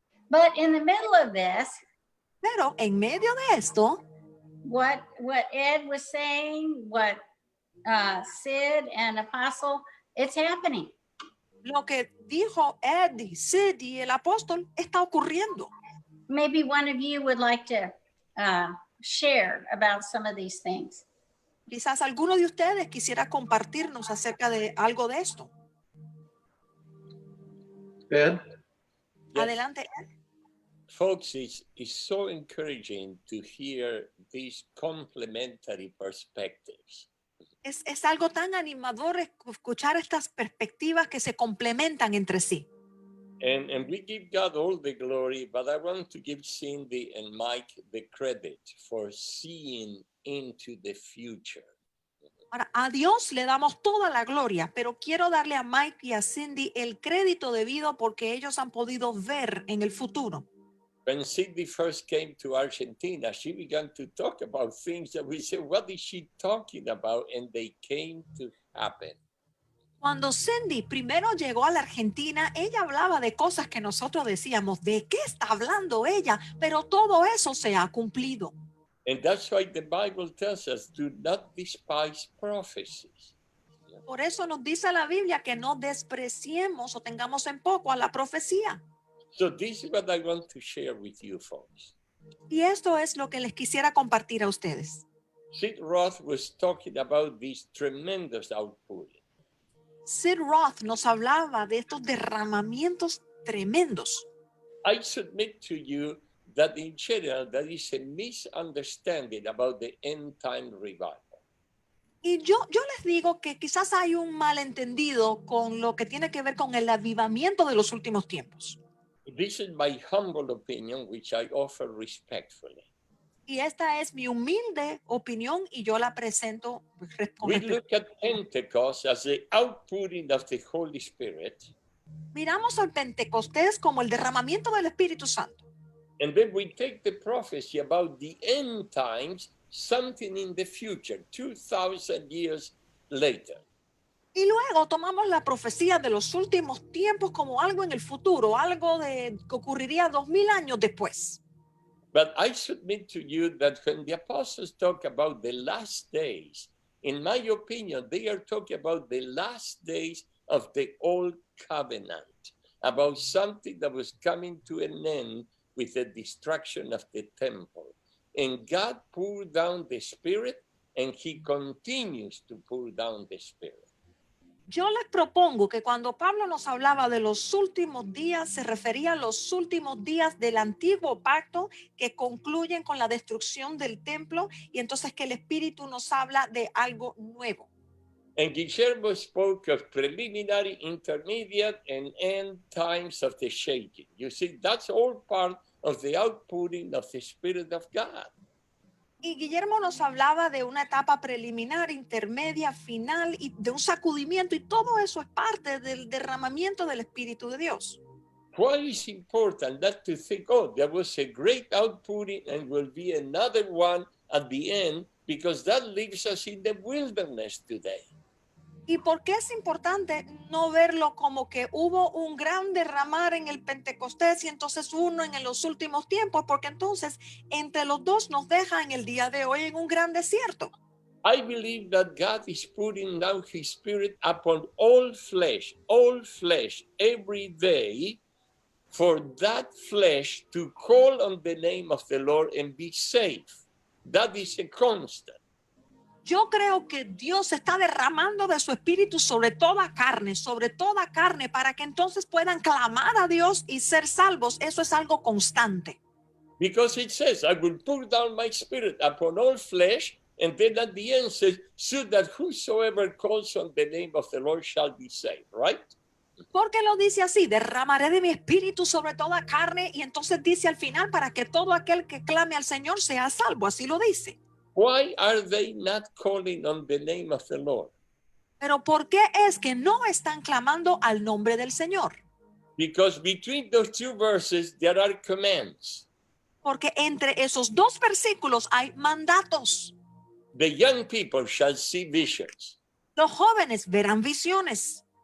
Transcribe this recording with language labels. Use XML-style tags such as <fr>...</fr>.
<en>But in the middle of this,</en> <es>Pero en medio de esto,</es> <en>what Ed was saying, what Sid and Apostle, it's happening.</en> <es>lo que dijo Eddie, Sid y el apóstol está ocurriendo.</es> <en>Maybe one of you would like to share about some of these things.</en> <es>Quizás alguno de ustedes quisiera compartirnos acerca de algo de esto.</es> <en>Ed?</en> <es>Adelante, Ed.</es> <en>Folks, it's so encouraging to hear these complementary perspectives.</en> <es>Es algo tan animador escuchar estas perspectivas que se complementan entre sí.</es> <en>And we give God all the glory, but I want to give Cindy and Mike the credit for seeing into the future.</en> <es>Ahora, a Dios le damos toda la gloria, pero quiero darle a Mike y a Cindy el crédito debido porque ellos han podido ver en el futuro.</es> <en>When Cindy first came to Argentina, she began to talk about things that we said, what is she talking about? And they came to happen.</en> <es>Cuando Cindy primero llegó a la Argentina, ella hablaba de cosas que nosotros decíamos, ¿de qué está hablando ella? Pero todo eso se ha cumplido.</es> <en>And that's why the Bible tells us, do not despise prophecies.</en> <es>Por eso nos dice la Biblia que no despreciemos o tengamos en poco a la profecía.</es> <en>So this is what I want to share with you folks.</en> <es>Y esto es lo que les quisiera compartir a ustedes.</es> <en>Sid Roth was talking about this tremendous outpouring.</en> <es>Sid Roth nos hablaba de estos derramamientos tremendos.</es> <en>I submit to you that in general there is a misunderstanding about the end time revival.</en> <es>Y yo les digo que quizás hay un malentendido con lo que tiene que ver con el avivamiento de los últimos tiempos.</es> <en>This is my humble opinion, which I offer respectfully.</en> <es>Y esta es mi humilde opinión y yo la presento con</es> <en>We</en> <es>respeto.</es> <en>look at Pentecost as the outpouring of the Holy Spirit,</en> <es>Miramos al Pentecostés como el derramamiento del Espíritu Santo.</es> <en>and then we take the prophecy about the end times, something in the future, 2,000 years later.</en> <es>Y luego tomamos la profecía de los últimos tiempos como algo en el futuro, algo que ocurriría 2000 años después.</es> <en>But I submit to you that when the apostles talk about the last days, in my opinion, they are talking about the last days of the old covenant, about something that was coming to an end with the destruction of the temple. And God poured down the Spirit, and He continues to pour down the Spirit.</en> <es>Yo les propongo que cuando Pablo nos hablaba de los últimos días, se refería a los últimos días del antiguo pacto que concluyen con la destrucción del templo y entonces que el Espíritu nos habla de algo nuevo.</es> <en>And Guillermo spoke of preliminary, intermediate, and end times of the shaking. You see, that's all part of the outpouring of the Spirit of God.</en> <es>Y Guillermo nos hablaba de una etapa preliminar, intermedia, final y de un sacudimiento y todo eso es parte del derramamiento del Espíritu de Dios.</es> <en>why is important not to think, oh, there was a great outpouring and will be another one at the end, because that leaves us in the wilderness today.</en> <es>¿Y por qué es importante no verlo como que hubo un gran derramar en el Pentecostés y entonces uno en los últimos tiempos? Porque entonces entre los dos nos deja en el día de hoy en un gran desierto.</es> <en>I believe that God is putting down his spirit upon all flesh, every day, for that flesh to call on the name of the Lord and be safe. That is a constant.</en> <es>Yo creo que Dios está derramando de su espíritu sobre toda carne, para que entonces puedan clamar a Dios y ser salvos. Eso es algo constante.</es> <en>Because it says, I will pour down my spirit upon all flesh, and then at the end says, so that whosoever calls on the name of the Lord shall be saved, right?</en> <es>Porque lo dice así, derramaré de mi espíritu sobre toda carne, y entonces dice al final, para que todo aquel que clame al Señor sea salvo. Así lo dice.</es> <en>Why are they not calling on the name of the Lord?</en> <es>Pero ¿por qué es que no están clamando al nombre del Señor?</es> <en>Because between those two verses, there are commands.</en> <es>Porque entre esos dos versículos hay mandatos.</es> <en>The young people shall see visions.</en> <es>Los jóvenes verán visiones.</es>